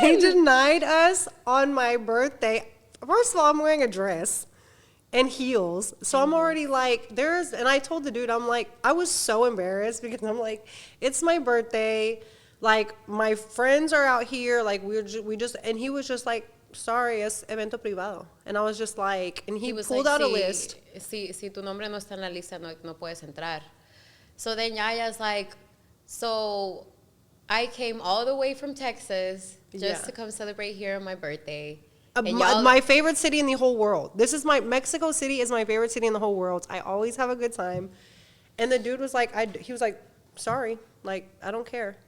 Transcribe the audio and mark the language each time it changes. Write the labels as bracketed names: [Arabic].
[English] They denied us on my birthday. First of all, I'm wearing a dress and heels. So I'm already like, and I told the dude, I'm like, I was so embarrassed because I'm like, it's my birthday. Like, my friends are out here. Like, and he was just like, sorry, [Spanish] es evento privado. [English] And I was just like, and he pulled out a list. [Spanish] Si tu nombre no está en la lista, no puedes entrar. [English] So then Yaya's like, so I came all the way from Texas just to come celebrate here on my birthday. My favorite city in the whole world. Mexico City is my favorite city in the whole world. I always have a good time. And the dude was like, he was like, sorry, like, I don't care.